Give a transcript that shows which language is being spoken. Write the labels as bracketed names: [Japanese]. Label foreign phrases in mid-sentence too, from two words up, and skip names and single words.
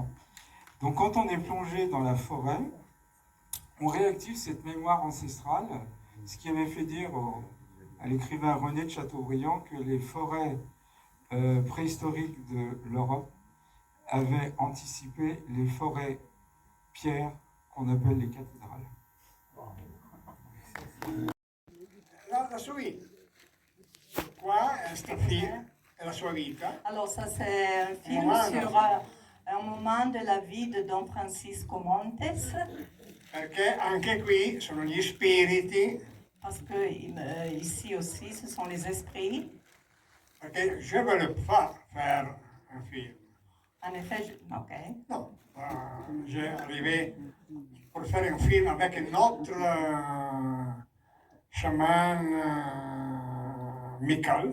[French] Donc quand on est plongé dans la forêt, on réactive cette mémoire ancestrale, ce qui avait fait dire à l'écrivain René de Chateaubriand que les forêts préhistoriques de l'Europe avaient anticipé les forêts pierres qu'on appelle les cathédrales. [Italian] La sua vita. Qua sta film è la sua vita. [French] Alors ça c'est un film sur un moment de la vie de Don Francisco Montes. [Italian] Perché anche qui sono gli spiriti. [French] Parce que ici aussi ce sont les esprits. [Italian] Perché [French] je veux pas faire un film. En effet, ok. Non, j'ai arrivé pour faire un film avec un autre chaman, Michael.